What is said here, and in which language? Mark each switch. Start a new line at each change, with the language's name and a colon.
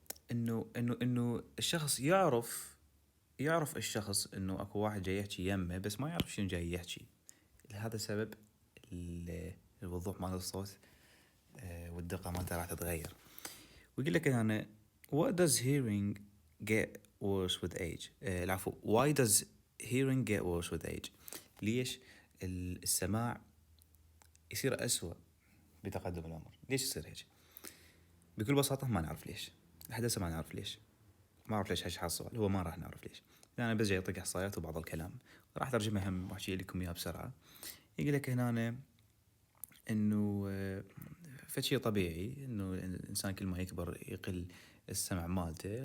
Arabic: انه الشخص يعرف الشخص انه اكو واحد جاي يحكي يمه، بس ما يعرف شنو جاي يحكي. لهذا السبب الوضوح مال الصوت والدقة مالته راح تتغير. ويقول لك هنا
English: what does hearing get worse with age؟
Arabic: العفو
English: why does hearing get worse with age؟
Arabic: ليش السماع يصير أسوأ بتقدم العمر. ليش يصير هيك؟ بكل بساطة ما نعرف ليش، لحد هسه ما نعرف ليش. ما أعرف ليش هالشي السؤال، هو ما راح نعرف ليش. أنا بس جاي أعطيك إحصائيات وبعض الكلام، راح ترجمة هم وأحكي لكم إياها بسرعة. يقول لك هنا إنه فشي طبيعي إنه الإنسان كل ما يكبر يقل السمع مالته.